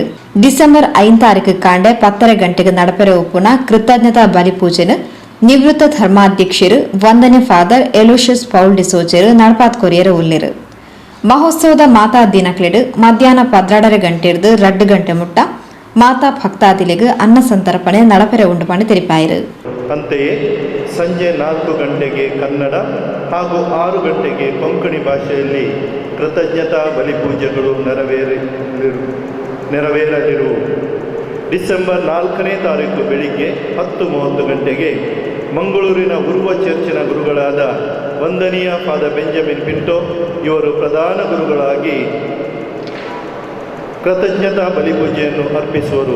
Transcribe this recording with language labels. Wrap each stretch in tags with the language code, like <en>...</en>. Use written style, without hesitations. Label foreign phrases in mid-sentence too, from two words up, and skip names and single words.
<tcy>ಡಿಸೆಂಬರ್ 5 ತಾರೀಕು ಕಾಂಡೆ 10 ಗಂಟೆಗೆ ನಡಪೆರೆ ಉಪ್ಪುನ ಕೃತಜ್ಞತಾ ಬಲಿಪೂಜೆನು ನಿವೃತ್ತ ಧರ್ಮಾಧ್ಯಕ್ಷರು ವಂದನ್ಯ ಫಾದರ್ ಎಲೋಷಿಯಸ್ ಪೌಲ್ ಡಿಸೋಜರು ನಡಪಾತ್ ಕೊರಿಯರ ಉಲ್ಲೇರು. ಮಹೋತ್ಸವದ ಮಾತಾ ದಿನಕ್ಲೆಡು ಮಧ್ಯಾಹ್ನ 12 ಗಂಟೆ 2 ಗಂಟೆ ಮುಟ್ಟ ಮಾತಾ ಭಕ್ತಾದಿಲೆಗೆ ಅನ್ನ ಸಂತರ್ಪಣೆ ನಡಪೆರೆ ಉಂಟು ಮಾಡಿ ತಿಳಿಪಾಯಿರು.</tcy> <kn>ಅಂತೆಯೇ ಸಂಜೆ 4 ಗಂಟೆಗೆ ಕನ್ನಡ ಹಾಗೂ 6 ಗಂಟೆಗೆ ಕೊಂಕಣಿ ಭಾಷೆಯಲ್ಲಿ ಕೃತಜ್ಞತಾ ಬಲಿಪೂಜೆಗಳು ನೆರವೇರಲಿರುವು. ಡಿಸೆಂಬರ್ 4ನೇ ತಾರೀಕು ಬೆಳಿಗ್ಗೆ 10:30 ಗಂಟೆಗೆ ಮಂಗಳೂರಿನ ಉರ್ವ ಚರ್ಚಿನ ಗುರುಗಳಾದ ವಂದನೀಯ ಫಾದರ್ ಬೆಂಜಮಿನ್ ಪಿಂಟೋ ಇವರು ಪ್ರಧಾನ ಗುರುಗಳಾಗಿ ಕೃತಜ್ಞತಾ ಬಲಿಪೂಜೆಯನ್ನು ಅರ್ಪಿಸುವರು.</kn>